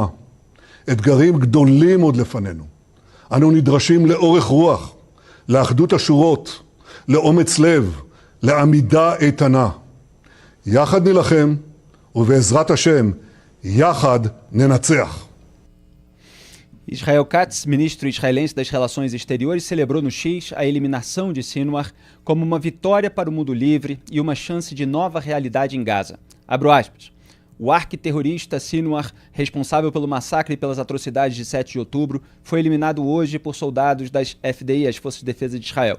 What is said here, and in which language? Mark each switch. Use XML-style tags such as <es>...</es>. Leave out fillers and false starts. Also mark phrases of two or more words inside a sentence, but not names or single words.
<he>אתגרים גדולים עוד לפנינו. אנו נדרשים לאורך רוח, לאחדות השורות, לאומץ לב, לעמידה איתנה. יחד נלחם, ובעזרת השם, יחד ננצח.</he> <pt>Israel Katz, ministro israelense das Relações Exteriores, celebrou no X a eliminação de Sinwar como uma vitória para o mundo livre e uma chance de nova realidade em Gaza. Abro aspas. O arquiterrorista Sinwar, responsável pelo massacre e pelas atrocidades de 7 de outubro, foi eliminado hoje por soldados das FDI, as Forças de Defesa de Israel.</pt>